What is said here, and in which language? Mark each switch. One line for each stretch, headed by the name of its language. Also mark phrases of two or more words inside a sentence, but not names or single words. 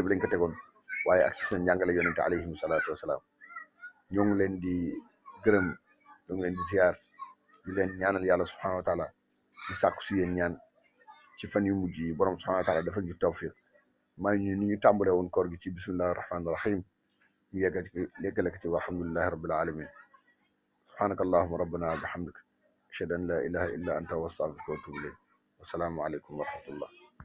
Wolof: bi lañ ko tegoon waaye ak si sa njàngale yonente
Arabic: عليهم الصلاة والسلام
Wolof: ñoo ngi leen di gërëm ñoo ngi leen di ziar di leen ñaanal yàlla
Arabic: سبحانه وتعالى
Wolof: di sàkku si yéen ñaan ci fan yu mujj yi borom
Arabic: سبحانه وتعالى
Wolof: dafa ñu tawfiq may ñu ni ñu tàmbalee woon koor gi ci
Arabic: بسم الله الرحمن الرحيم
Wolof: ñu yeggale ko ci
Arabic: والحمد لله رب العالمين سبحانك اللهم ربنا وبحمدك أشهد أن لا إله إلا أنت وأستغفرك وأتوب إليك والسلام عليكم ورحمة الله